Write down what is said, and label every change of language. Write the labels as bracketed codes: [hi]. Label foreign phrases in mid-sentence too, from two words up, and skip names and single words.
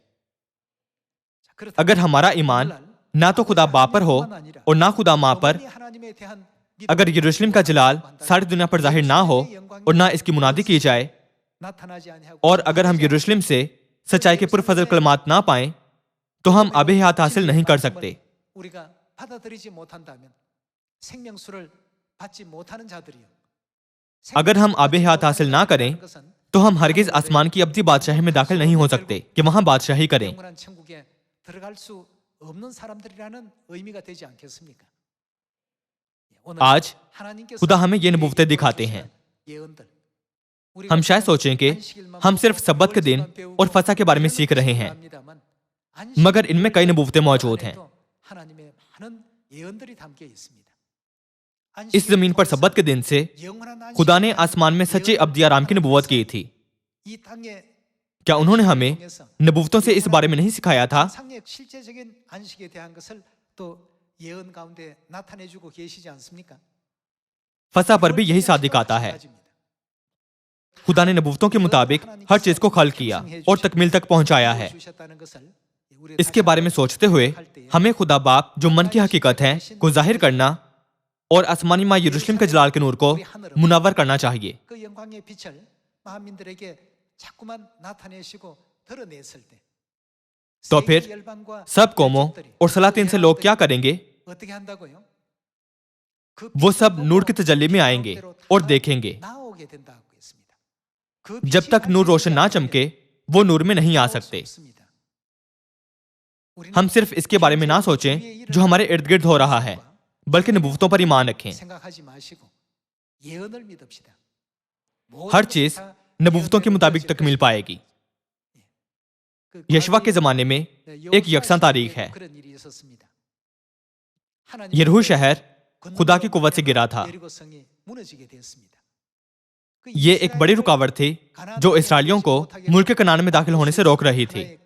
[ur] اگر ہمارا ایمان نہ تو خدا باپ پر ہو اور نہ خدا ماں پر، اگر یروشلم کا جلال ساری دنیا پر ظاہر نہ ہو اور نہ اس کی منادی کی جائے، اور اگر ہم یروشلم سے سچائی کے پرفضل کلمات نہ پائیں، تو ہم آبِ حیات حاصل نہیں کر سکتے. [ko] 생명수를 받지 못하는 자들이요. [ur] اگر ہم آبِ حیات حاصل نہ کریں تو ہم ہرگز آسمان کی ابدی بادشاہی میں داخل نہیں ہو سکتے کہ وہاں بادشاہی کریں. [ko] 영원한 천국에 들어갈 수 없는 사람들이라는 의미가 되지 않겠습니까? 오늘 [ur] आज [ko] 하나님께서 [ur] خدا ہمیں یہ نبوتیں دکھاتے ہیں. [ko] 예언들 [ur] ہم شاید سوچیں کہ ہم صرف سبت کے دن اور فسح کے بارے میں سیکھ رہے ہیں، مگر ان میں کئی نبوتیں موجود ہیں. [ko] 하나님의 많은 예언들이 담겨 있습니다. [ur] اس زمین پر سبت کے دن سے خدا نے آسمان میں سچے ابدی آرام کی نبوت کی تھی. [ko] 이 땅에 [ur] کیا انہوں نے ہمیں نبوتوں سے اس بارے میں نہیں سکھایا تھا? [ko] 상의 실제적인 안식에 대한 것을 또 예언 가운데 나타내 주고 계시지 않습니까? [ur] فسح پر بھی یہی صادق آتا ہے۔ خدا نے نبوتوں کے مطابق ہر چیز کو خلق کیا اور تکمیل تک پہنچایا ہے. اس کے بارے میں سوچتے ہوئے ہمیں خدا باپ جو من کی حقیقت ہے کو ظاہر کرنا اور آسمانی ماں یروشلم کے جلال کے نور کو منور کرنا چاہیے. [ko] 그 영광의 빛을 만민들에게 자꾸만 나타내시고 드러냈을 때 [ur] तो [ko] 세계 [ur] फिर [ko] 열방과 [ur] سب قوموں اور سلاطین سے لوگ کیا کریں گے? [ko] 어떻게 한다고요? 그 [ur] وہ سب [ko] 빛을 [ur] नूर [ko] 보고 [ur] کی تجلی میں آئیں گے [ko] 빛대로 다 [ur] اور دیکھیں گے. [ko] 나오게 된다고 했습니다. 그 [ur] जब [ko] 빛이 [ur] تک نور روشن نہ [ko] 반드시 [ur] چمکے وہ نور میں نہیں آ [ko] 나올 수 [ur] सकते। [ko] 없습니다. 우리는 [ur] ہم صرف اس کے بارے میں نہ سوچیں جو ہمارے ارد گرد ہو رہا ہے، بلکہ نبوتوں پر ایمان رکھیں. [ko] 생각하지 마시고 예언을 믿읍시다. [ur] ہر چیز نبوتوں کے مطابق تکمیل پائے گی. یشوع کے زمانے میں ایک یکساں تاریخ ہے. یریحو شہر خدا کی قوت سے گرا تھا. یہ ایک بڑی رکاوٹ تھی جو اسرائیلیوں کو ملک کنعان میں داخل ہونے سے روک رہی تھی.